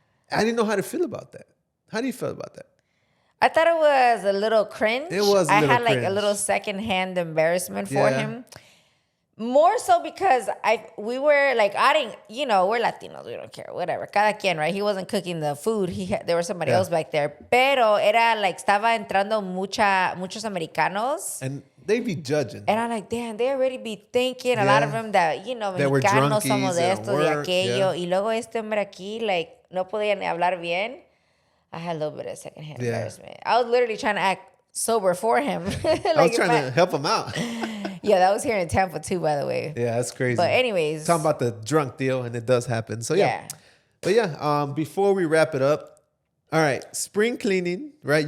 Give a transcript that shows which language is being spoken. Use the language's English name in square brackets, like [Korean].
[English] I didn't know how to feel about that. How do you feel about that? I thought it was a little cringe. It was I little had like cringe. a little secondhand embarrassment for him. More so because we were like, I didn't, we're Latinos, we don't care, whatever. [Spanish] Cada quien, [English] right? He wasn't cooking the food. There was somebody else back there. [Spanish] Pero era like, estaba entrando muchos americanos. [English] And they be judging. And I'm like, damn, they already be thinking, a lot of them that, [Spanish] mexicanos somos de esto, de aquello. Y luego este hombre aquí, like, no podía ni hablar bien. [English] I had a little bit of secondhand embarrassment. I was literally trying to act sober for him. Like I was trying to help him out. Yeah, that was here in Tampa too, by the way. Yeah, that's crazy. But anyways. Talking about the drunk deal, and it does happen. So yeah. But yeah, before we wrap it up, all right, spring cleaning, right?